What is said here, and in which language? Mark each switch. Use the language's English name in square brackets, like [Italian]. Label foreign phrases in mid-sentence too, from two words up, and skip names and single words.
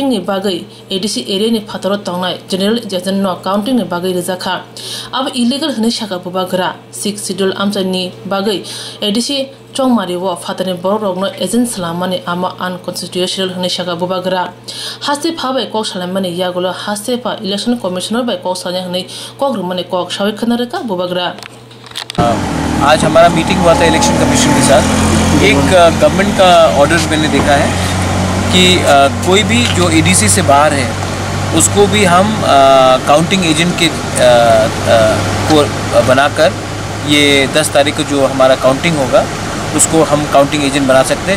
[Kok Borok] ni bagai ADC area ni phatoro tongnai [English] general agent [Kok Borok] no counting ni bagai rejakha aba illegal hne shaka bubagra 6 schedule amchai ni bagai ADC chongmari wo phatani borok no agent salamani ama unconstitutional hne shaka bubagra haste phabai kok salamani yagulo haste pha [English] election commissioner [Kok Borok] bai kok sanya hne kok rumani kok shawi khanare ka bubagra। [Hindi] आज हमारा मीटिंग हुआ था [English] election commission [Hindi] के साथ। एक गवर्नमेंट का ऑर्डर मैंने देखा है कि कोई भी जो एडीसी से बाहर है उसको भी हम [English] counting agent [Hindi] के को बनाकर ये 10 तारीख को जो हमारा काउंटिंग होगा उसको हम [English] counting agent [Hindi] बना सकते हैं।